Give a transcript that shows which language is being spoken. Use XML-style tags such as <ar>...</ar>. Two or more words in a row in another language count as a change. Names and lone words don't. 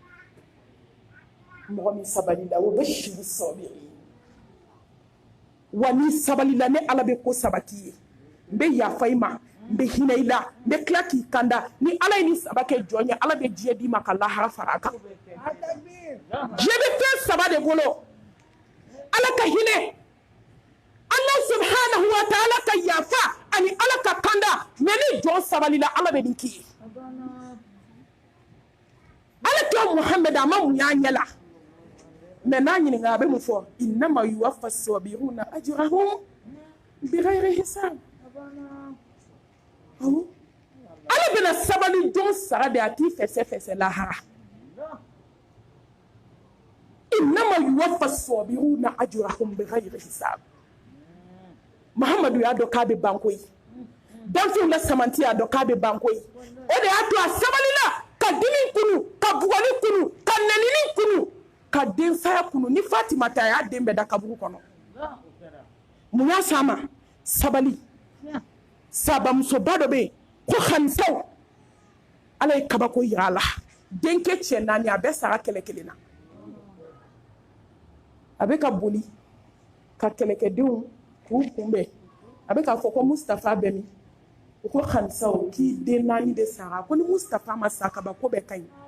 <bm>mɔgɔ min sabali la o bɛ shiri sabiri wa ni sabali la ne Ala bɛ ko sabati ye n bɛ yafa I ma n bɛ hinɛ I la n bɛ tila k'i kanda ni Ala ye ni saba kɛ jɔn ye Ala bɛ diɲɛ d'i ma ka lahara fara a kan diɲɛ bɛ fɛn saba de bolo Ala ka hinɛ</bm> <ar>الله سبحانه وتعالى</ar> <bm>ka yafa ani Ala ka kanda mais ni jɔn sabali la Ala bɛ nin k'i ye Ala kɛ Muhammad a ma mun y'a ɲɛ la mais n'a ɲininka a bɛ mun fɔ</bm> <ar>إنما يوفى الصابرون أجرهم بغير حساب</ar> <bm>Ala bɛna sabali jɔn sara de a t'i fɛsɛ lahara</bm> <ar>إنما يوفى الصابرون أجرهم بغير حساب</ar> <bm>Muhammadu y'a dɔn k'a bɛ ban koyi danfɛnw la samanti y'a dɔn k'a bɛ ban koyi o de y'a to a sabalila ka dimi kunu ka bugɔli kunu ka nenini kunu ka den saya kunu ni Fatima ta y'a den bɛɛ da kaburu kɔnɔ munya sama sabali saba muso ba dɔ bɛ yen ko Khanisaw ala ye kabako yira a la denkɛ cɛ 4 a bɛɛ sara kɛlɛ kelen na a bɛ ka boli ka kɛlɛkɛdenw k'u kunbɛn a bɛ k'a fɔ ko Mustafa bɛ min u ko Khanisaw k'i den 4 de sara ko ni Mustafa ma sa kabako bɛɛ ka ɲi</bm>